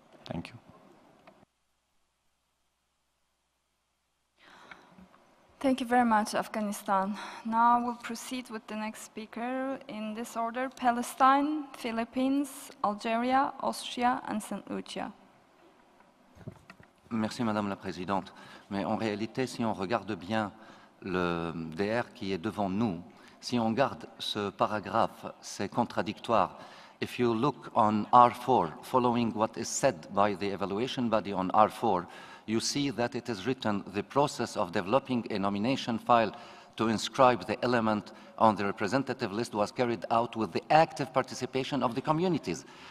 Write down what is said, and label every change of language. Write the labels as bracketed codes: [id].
[en] Thank you. Thank you very much, Afghanistan. Now we'll proceed with the next speaker in this order: Palestine, Philippines, Algeria, Austria, and St. Lucia. [fr] Merci, Madame la Présidente. Mais en réalité, si on regarde bien le DR qui est devant nous, si on garde ce paragraphe, c'est contradictoire. [en] If you look on R4, following what is said by the evaluation body on R4, you see that it is written, the process of developing a nomination file to inscribe the element on the representative list was carried out with the active participation of the communities.